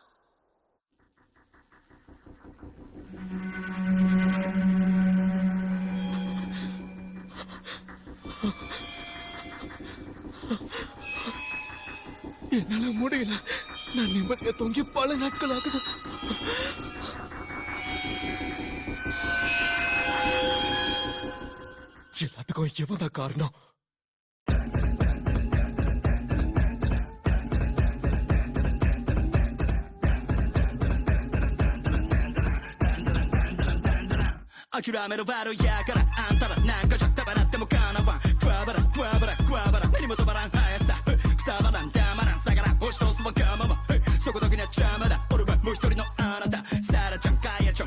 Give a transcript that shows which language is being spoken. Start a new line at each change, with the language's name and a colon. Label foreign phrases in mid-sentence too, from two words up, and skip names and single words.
Tamil: என்னால முடியல. நான் நிம்மதியா தொங்கி பல நாட்கள் ஆகுது. எல்லாத்துக்கும் இவன் தான் காரணம்.
Japanese: 諦めるバルやからあんたらなんかじゃたばらってもかなわんクワバラクワバラクワバラ何も止まらん速さくたばらんたまらん下がらん押し通すわがままそこだけには邪魔だ俺はもう一人のあなたサラちゃんカヤちゃ